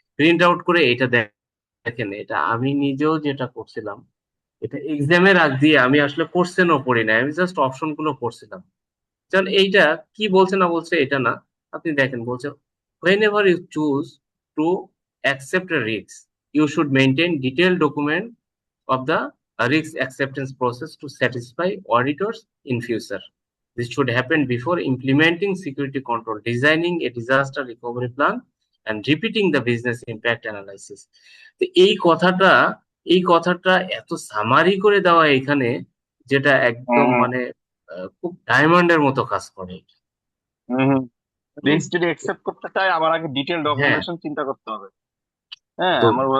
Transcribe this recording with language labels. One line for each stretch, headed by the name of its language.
Bangla: Print out করে এটা দেখেন, এটা আমি নিজেও যেটা করছিলাম, এটা এক্সামের আগ দিয়ে আমি আসলে কোশ্চেনও পড়ি না, আমি জাস্ট অপশন গুলো পড়ছিলাম। কারণ এইটা কি বলছে না বলছে এটা না, আপনি দেখেন বলছে,
English: Whenever you choose to accept a risk, you should maintain detail document of the risk acceptance process to satisfy auditors in future. This should happen before implementing security control, designing a disaster recovery plan, and repeating the business impact analysis.
Bangla: তো এই কথাটা এত summary করে দেওয়া এখানে, যেটা একদম হুম মানে খুব ডায়মন্ডের মতো কাজ করে। হুম হুম। হুম। রিস্ক যদি অ্যাকসেপ্ট করতে চাই, আমার আগে ডিটেল হ্যাঁ, ডকুমেন্টেশন চিন্তা করতে হবে। হ্যাঁ, তো আমার